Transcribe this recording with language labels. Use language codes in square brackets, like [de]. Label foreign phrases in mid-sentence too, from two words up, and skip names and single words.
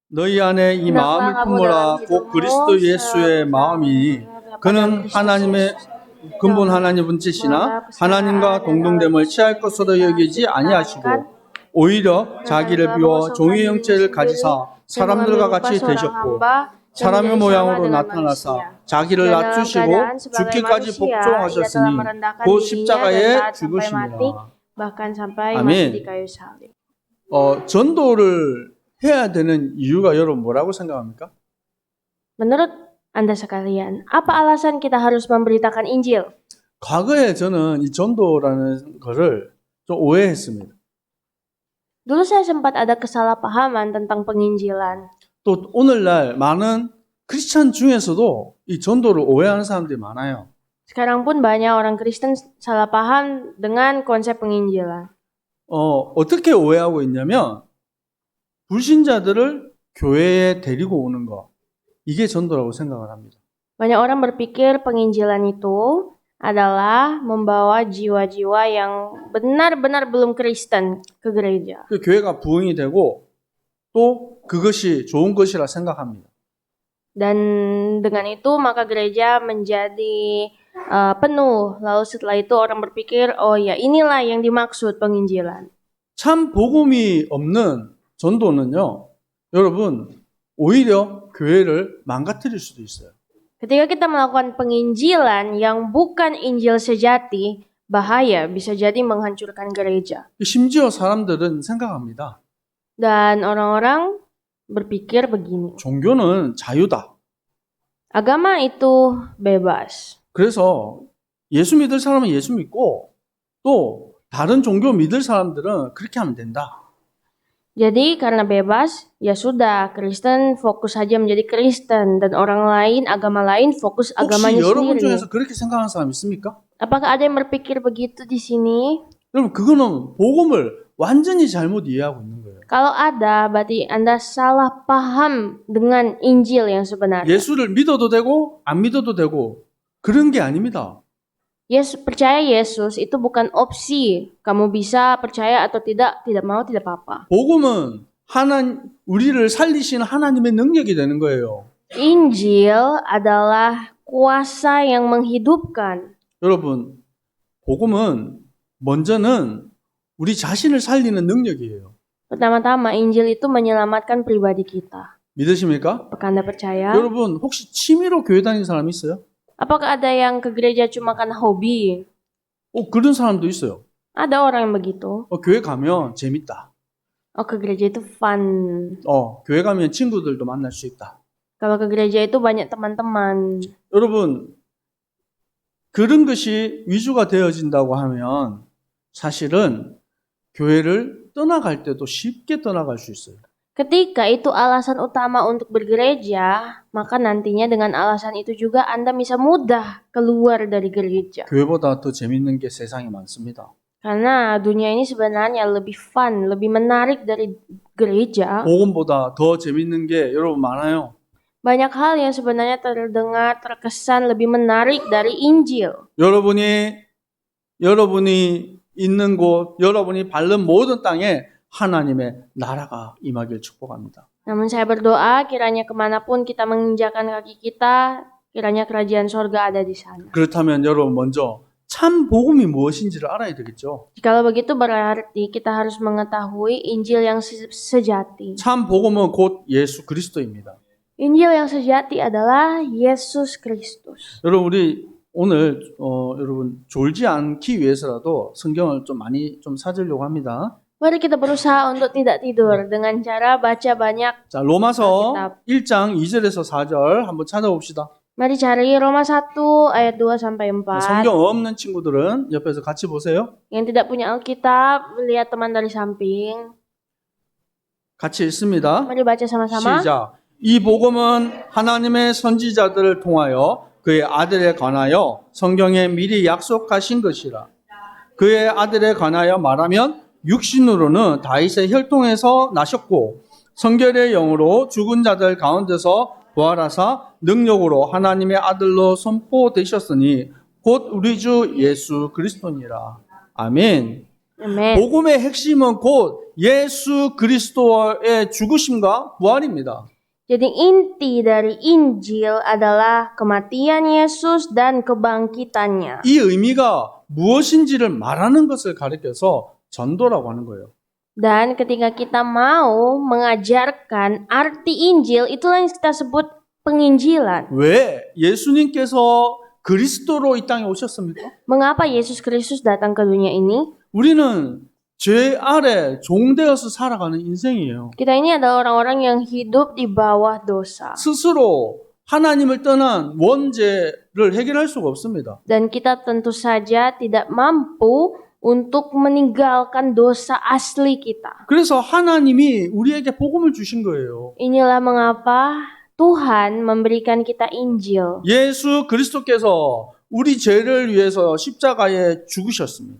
[ko] 너희 안에 이 마음을 품어라. 곧 그리스도 예수의 마음이 그는 하나님의 근본 하나님 본체시나 하나님과 동등됨을 취할 것으로 여기지 아니하시고 오히려 자기를 비워 종의 형체를 가지사 사람들과 같이 되셨고 사람의 모양으로 나타나사 자기를 낮추시고 죽기까지 복종하셨으니 곧 십자가에 죽으시니라. 아멘. 전도를 해야 되는 이유가 여러분 뭐라고 생각합니까? [id] Menurut Anda sekalian, apa alasan kita harus memberitakan Injil? [ko] 과거에 저는 이 전도라는 것을 좀 오해했습니다. [id] Dulu saya sempat ada kesalahpahaman tentang penginjilan. [ko] 또 오늘날 많은 크리스찬 중에서도 이 전도를 오해하는 사람들이 많아요. [id] Sekarang pun banyak orang Kristen salah paham dengan konsep penginjilan. [ko] 어떻게 오해하고 있냐면 불신자들을 교회에 데리고 오는 거 이게 전도라고 생각을 합니다. [id] Banyak orang berpikir penginjilan itu adalah membawa jiwa-jiwa yang benar-benar belum Kristen ke gereja. [ko] 그 교회가 부흥이 되고 또 그것이 좋은 것이라 생각합니다. [id] Dan dengan itu maka gereja menjadi penuh. Lalu setelah itu orang berpikir, oh ya inilah yang dimaksud penginjilan. [ko] 참 복음이 없는 전도는요, 여러분 오히려 교회를 망가뜨릴 수도 있어요. [id] Ketika kita melakukan penginjilan yang bukan Injil sejati, bahaya, bisa jadi menghancurkan gereja. [ko] 심지어 사람들은 생각합니다. [id] Dan orang-orang berpikir begini. [ko] 종교는 자유다. [id] Agama itu bebas. [ko] 그래서 예수 믿을 사람은 예수 믿고 또 다른 종교 믿을 사람들은 그렇게 하면 된다. [id] Jadi karena bebas, ya sudah, Kristen fokus saja menjadi Kristen dan orang lain, agama lain fokus agamanya [ko] 혹시 여러분 [id] sendiri. [ko] 중에서 그렇게 생각하는 사람 있습니까? [id] Apakah ada yang berpikir begitu di sini? [ko] 여러분 그거는 복음을 완전히 잘못 이해하고 있는 거예요. [id] Kalau ada, berarti Anda salah paham dengan Injil yang sebenarnya. [ko] 예수를 믿어도 되고 안 믿어도 되고 그런 게 아닙니다. [id] Percaya Yesus itu bukan opsi. Kamu bisa percaya atau tidak mau tidak apa-apa. [ko] 복음은 우리를 살리시는 하나님의 능력이 되는 거예요. [id] Injil adalah kuasa yang menghidupkan. [ko] 여러분, 복음은 먼저는 우리 자신을 살리는 능력이에요. [id] Pertama-tama, Injil itu menyelamatkan pribadi kita. [ko] 믿으십니까? [id] Apakah Anda percaya? [ko] 여러분, 혹시 취미로 교회 다니는 사람 있어요? [id] Apakah ada yang ke gereja cuma karena hobi? [ko] 그런 사람도 있어요. [id] Ada orang yang begitu. [ko] 교회 가면 재밌다. [id] Ke gereja itu fun. [ko] 교회 가면 친구들도 만날 수 있다. [id] Kalau ke gereja itu banyak teman-teman. [ko] 여러분, 그런 것이 위주가 되어진다고 하면 사실은 교회를 떠나갈 때도 쉽게 떠나갈 수 있어요. [id] Ketika itu alasan utama untuk bergereja, maka nantinya dengan alasan itu juga Anda bisa mudah keluar dari gereja. [ko] 교회보다 더 재밌는 게 세상에 많습니다. [id] Karena dunia ini sebenarnya lebih fun, lebih menarik dari gereja. [ko] 복음보다 더 재밌는 게 여러분 많아요. [id] Banyak hal yang sebenarnya terdengar, terkesan lebih menarik dari Injil. [ko] 여러분이 있는 곳, 여러분이 밟는 모든 땅에 하나님의 나라가 임하길 축복합니다. [id] Namun saya berdoa kiranya kemanapun kita menginjakkan kaki kita, kiranya kerajaan sorga ada di sana. [ko] 그렇다면 여러분 먼저 참 복음이 무엇인지를 알아야 되겠죠. [id] Kalau begitu berarti kita harus mengetahui Injil yang sejati. [ko] 참 복음은 곧 예수 그리스도입니다. [id] Injil yang sejati adalah Yesus Kristus. [ko] 여러분 우리 오늘 여러분 졸지 않기 위해서라도 성경을 좀 많이 좀 찾으려고 합니다. [id] Mari kita berusaha untuk tidak tidur dengan cara baca banyak. [ko] 자, 로마서 1장 2절에서 4절 한번 찾아봅시다. [id] Mari cari Roma 1 ayat 2 sampai 4. [ko] 성경 없는 친구들은 옆에서 같이 보세요. [id] Yang tidak punya Alkitab, lihat teman dari samping. [ko] 같이 읽습니다. [id] Mari baca sama-sama. [ko] 시작. 이 복음은 하나님의 선지자들을 통하여 그의 아들에 관하여 성경에 미리 약속하신 것이라. 그의 아들에 관하여 말하면 육신으로는 다윗의 혈통에서 나셨고 성결의 영으로 죽은 자들 가운데서 부활하사 능력으로 하나님의 아들로 선포되셨으니 곧 우리 주 예수 그리스도니라. 아멘. [id] Amen. [ko] 복음의 핵심은 곧 예수 그리스도의 죽으심과 부활입니다. [id] Jadi inti dari Injil adalah kematian Yesus dan kebangkitannya. [ko] 이 의미가 무엇인지를 말하는 것을 가리켜서 전도라고 하는 거예요. [id] Dan ketika kita mau mengajarkan arti Injil, itulah yang kita sebut penginjilan. [ko] 왜 예수님께서 그리스도로 이 땅에 오셨습니까? [id] Mengapa Yesus Kristus datang ke dunia ini? [ko] 우리는 죄 아래 종되어서 살아가는 인생이에요. [id] Kita ini adalah orang-orang yang hidup di bawah dosa. [ko] 스스로 하나님을 떠난 원죄를 해결할 수가 없습니다. [id] Dan kita tentu saja tidak mampu untuk meninggalkan dosa asli kita. [ko] 그래서 하나님이 우리에게 복음을 주신 거예요. [id] Inilah mengapa Tuhan memberikan kita Injil. [ko] 예수 그리스도께서 우리 죄를 위해서 십자가에 죽으셨습니다.